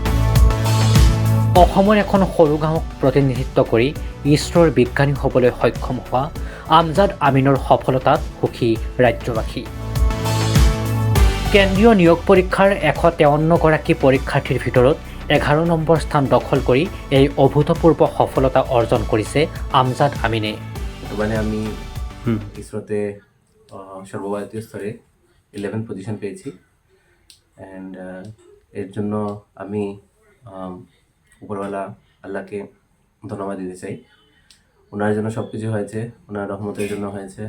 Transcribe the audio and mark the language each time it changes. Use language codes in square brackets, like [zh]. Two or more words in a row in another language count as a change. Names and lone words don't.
[as] অসমৰ এখন সৰু গাঁৱক প্ৰতিনিধিত্ব কৰি ইছৰোৰ বিজ্ঞানী হ'বলৈ সক্ষম হোৱা আমজাদ আমিনৰ সফলতাত সুখী ৰাজ্যবাসী। কেন্দ্ৰীয় নিয়োগ পৰীক্ষাৰ 153গৰাকী পৰীক্ষাৰ্থীৰ ভিতৰত 11 নম্বৰ স্থান দখল কৰি এই অভূতপূৰ্ব সফলতা অৰ্জন কৰিছে আমজাদ আমিনে। [bn] বর্তমানে আমি ইসরোতে সর্বভারতীয় স্তরে 11 পজিশন পেয়েছি অ্যান্ড এর জন্য আমি উপরওয়ালা আল্লাহকে ধন্যবাদ দিতে চাই। ওনার জন্য সব কিছু হয়েছে, ওনার রহমতের জন্য হয়েছে।